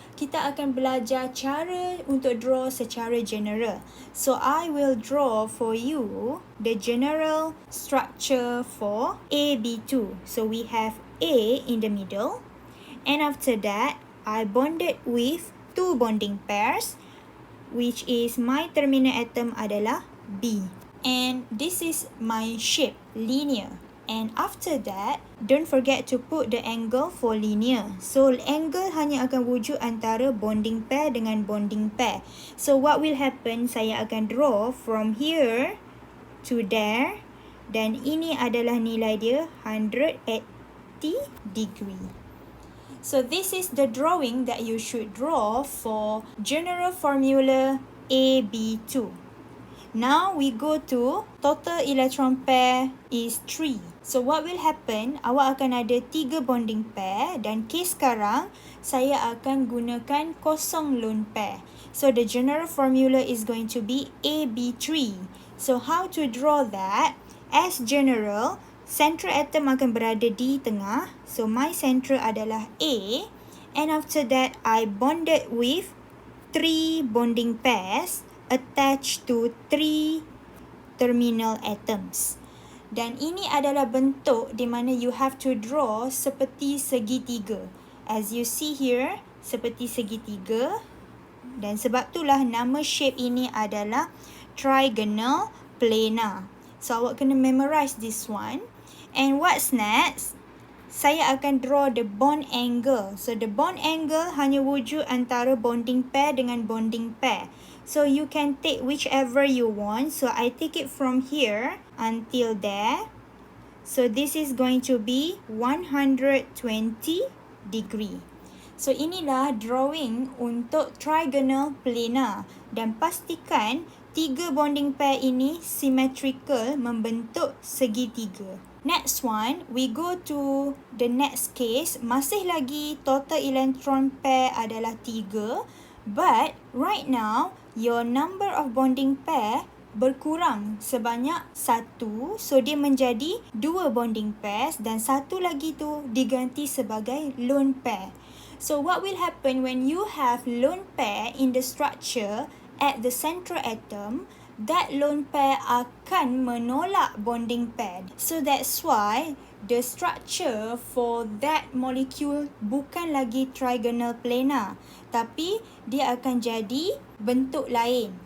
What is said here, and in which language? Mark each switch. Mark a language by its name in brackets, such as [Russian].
[Malay] Kita akan belajar cara untuk draw secara general. [English] So I will draw for you the general structure for AB2. So we have A in the middle. And after that, I bonded with 2 bonding pairs, which is my terminal atom [Malay] adalah B. [English] And this is my shape, linear. And after that, don't forget to put the angle for linear. [Malay] So angle hanya akan wujud antara bonding pair dengan bonding pair. [English] So what will happen? [Malay] Saya akan [English] draw from here to there. [Malay] Dan ini adalah nilai dia 180 degree. [English] So this is the drawing that you should draw for general formula AB2. Now we go to total electron pair is 3. So what will happen? [Malay] Awak akan ada 3 bonding pair dan case sekarang saya akan gunakan kosong lone pair. [English] So the general formula is going to be AB3. So how to draw that? As general, central atom [Malay] akan berada di tengah. [English] So my central [Malay] adalah A. [English] And after that, I bonded with 3 bonding pairs attached to 3 terminal atoms. [Malay] Dan ini adalah bentuk di mana [English] you have to draw [Malay] seperti segitiga. [English] As you see here, [Malay] seperti segitiga. Dan sebab itulah nama shape ini adalah trigonal planar. [English] So [Malay] awak kena [English] memorize this one. And what's next? [Malay] Saya akan [English] draw the bond angle. [Malay] So the bond angle hanya wujud antara bonding pair dengan bonding pair. [English] So you can take whichever you want. So I take it from here until there. So this is going to be 120 degree. [Malay] So inilah drawing untuk trigonal planar. Dan pastikan 3 bonding pair ini symmetrical membentuk segitiga. [English] Next one, we go to the next case. [Malay] Masih lagi total electron pair adalah 3. [English] But right now, your number of bonding pair [Malay] berkurang sebanyak 1. So dia menjadi 2 bonding pairs dan satu lagi tu diganti sebagai lone pair. [English] So what will happen when you have lone pair in the structure at the central atom? [Malay] That lone pair akan menolak bonding pair. [English] So that's why the structure for that molecule [Malay] bukan lagi trigonal planar, tapi dia akan jadi bentuk lain.